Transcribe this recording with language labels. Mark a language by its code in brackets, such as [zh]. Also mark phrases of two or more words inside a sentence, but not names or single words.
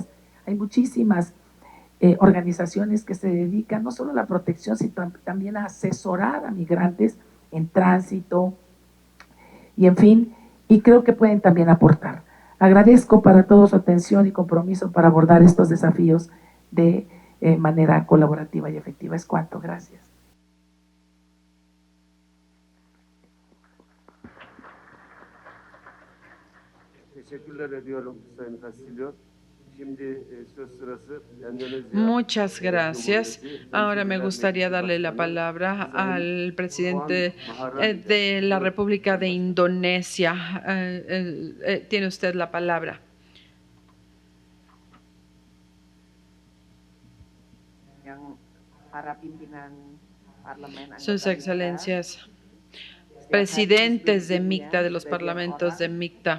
[es] Hay muchísimas organizaciones que se dedican no solo a la protección, sino también a asesorar a migrantes en tránsito y en fin, y creo que pueden también aportar. Agradezco para todos su atención y compromiso para abordar estos desafíos de manera colaborativa y efectiva. Es cuanto. Gracias. [tr] Teşekkürler ediyorum Sayın Castillo. [es] Muchas gracias. Ahora me gustaría darle la palabra al presidente de la República de Indonesia. Tiene usted la palabra. Sus Excelencias, presidentes de MICTA, de los parlamentos de MICTA.